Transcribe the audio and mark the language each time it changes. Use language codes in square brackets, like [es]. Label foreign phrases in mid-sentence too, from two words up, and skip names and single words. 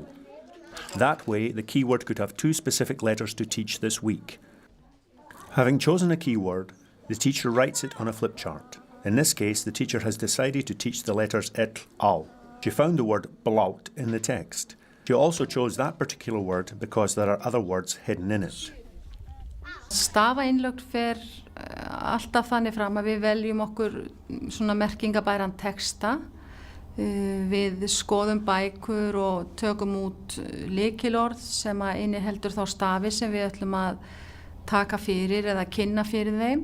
[en] That way, the keyword could have 2 specific letters to teach this week. Having chosen a keyword, the teacher writes it on a flip chart. In this case, the teacher has decided to teach the letters it, al. She found the word blaut in the text. She also chose that particular word because there are other words hidden in it. [is] Stafainnlögn fer alltaf þannig fram að við veljum okkur svona merkingabæran texta. Við skoðum bækur og tökum út lykilorð sem að inniheldur þá stafi sem við ætlum að taka fyrir eða kynna fyrir þeim.